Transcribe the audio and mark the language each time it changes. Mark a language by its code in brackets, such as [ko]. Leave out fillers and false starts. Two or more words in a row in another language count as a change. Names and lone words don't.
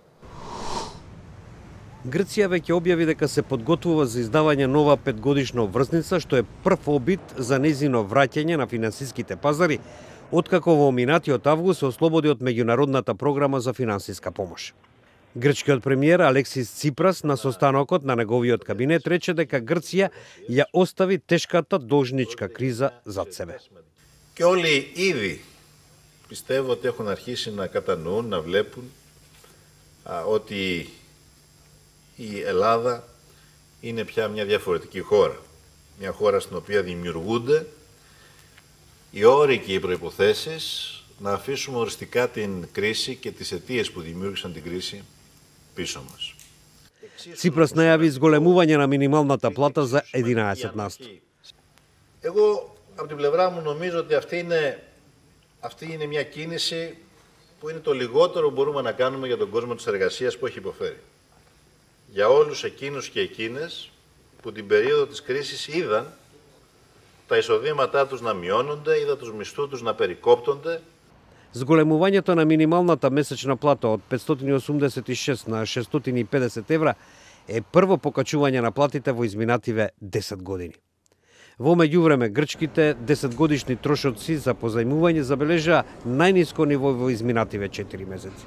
[mk] Грција веќе објави дека се подготвува за издавање нова 5-годишна обврзница, што е прв обид за нејзино враќање на финансиските пазари, откако во минатиот август се ослободи од меѓународната програма за финансиска помош. Грчкиот премиер Алексис Ципрас на состанокот на неговиот кабинет рече дека Грција ја остави тешката должничка криза зад себе. [el] Και όλοι ήδη πιστεύω ότι έχουν αρχίσει να κατανοούν, να βλέπουν ότι η Ελλάδα είναι πια μια διαφορετική χώρα. Μια χώρα στην οποία δημιουργούνται οι όροι και οι προϋποθέσεις να αφήσουμε οριστικά την κρίση και τις αιτίες που δημιούργησαν την κρίση πίσω μας. [mk] Ципрас најави зголемување на минималната плата за 11%. [el] Εγώ από την πλευρά μου νομίζω ότι αυτή είναι μια κίνηση που είναι το λιγότερο που μπορούμε να κάνουμε για τον κόσμο της εργασίας που έχει υποφέρει. Για όλους εκείνους και εκείνες που την περίοδο της κρίσης είδαν τα εισοδήματά τους να μειώνονται, είδαν τους μισθούς τους να περικόπτονται. [mk] Зголемувањето на минималната месечна плата од 586 на 650 евра е прво покачување на платите во изминативе 10 години. Во меѓувреме, грчките 10-годишни трошоци за позајмување забележаа најниско ниво во изминативе 4 месеци.